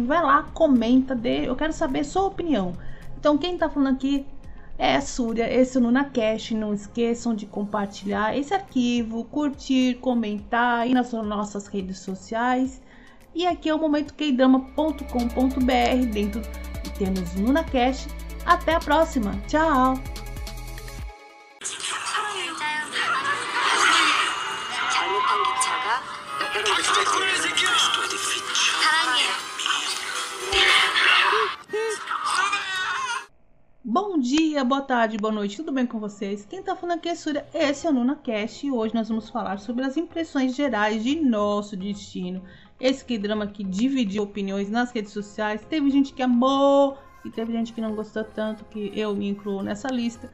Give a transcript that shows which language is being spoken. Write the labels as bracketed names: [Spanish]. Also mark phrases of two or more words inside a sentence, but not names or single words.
[Portuguese] Vai lá, comenta, eu quero saber sua opinião. Então quem tá falando aqui é a Súria, esse é o NunaCast. Não esqueçam de compartilhar esse arquivo, curtir, comentar aí nas nossas redes sociais. E aqui é o momento kdrama.com.br, dentro de termos NunaCast. Até a próxima, tchau! 잘못한 기차가 사랑해요. Bom dia, boa tarde, boa noite, tudo bem com vocês? Quem tá falando aqui é Súria, esse é o NunaCast e hoje nós vamos falar sobre as impressões gerais de Nosso Destino. Esse K-drama que dividiu opiniões nas redes sociais, teve gente que amou e teve gente que não gostou tanto, que eu me incluo nessa lista.